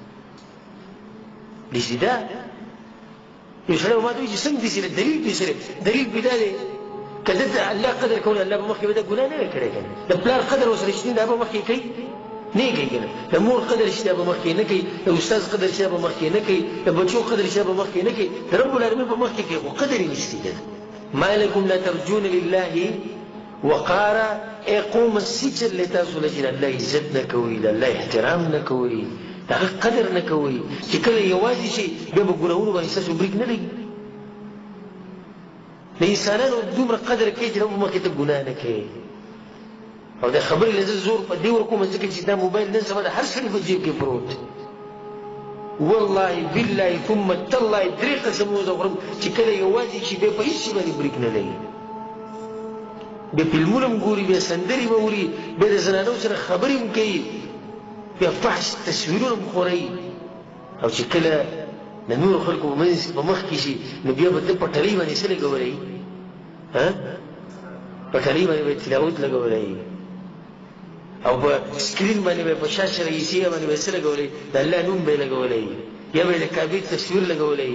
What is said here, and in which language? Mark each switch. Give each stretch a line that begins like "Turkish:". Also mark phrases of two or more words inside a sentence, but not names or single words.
Pashto: داسې دا یو سړی ما ته وایي چې څنګه داسې ده، دلیل پې سره، دلیل پې دا دی که دلته الله قدر کول، الله به مخکې به دا ګناه نه وی کړی که نه، د پلار قدر ورسره شته دا به مخکې کوي نه یې کوي که نه، د مور قدر شته دا به مخکې نه کوي، د استاد قدر شته به مخکې نه کوي، د بچو قدر شته به مخکې نه کوي، د رب العالمین په مخکې کوي، خو قدر یې نشته که نه.
Arabic: ما لکم لا ترجون لله وقارا،
Pashto: ای قومه څه چلې تاسو له چې د الله عزت نه کوئ، د الله احترام نه کوئ، د هغه قدر نه کوئ، چې کله یوازې شي بیا به ګناهونو باندې ستاسو بریک نه لګي. د انسانانو دومره قدر کوي چې رب مخکې ته ګناه نه کوي. او دا خبرې له زه زور په دې ورکوم ځکه چې دا موبایل نن سبا د هر سړي په جیب کې پروت،
Arabic: والله بالله ثم تالله
Pashto: 3 قسمونه زه خورم چې کله یوازې شي بیا په هېڅ شي باندې بریک نه لګي، بیا فلمونه هم ګوري، بیا سندرې به اوري، بیا د زنانو سره خبرې هم کوي، بیا فحش تصویرونه هم خورئ. او چې کله د نورو خلکو په مخ کې شي نو بیا به ده په ټلۍ باندې څه لګولی، په ټلۍ باندې به تلاوت لګولی، او په سکرین باندې به په
Arabic: شاشه رئیسیه
Pashto: باندې به څه لګولی، د الله نوم به یې لګولی، یا به یې د کعبې تصویر لګولی.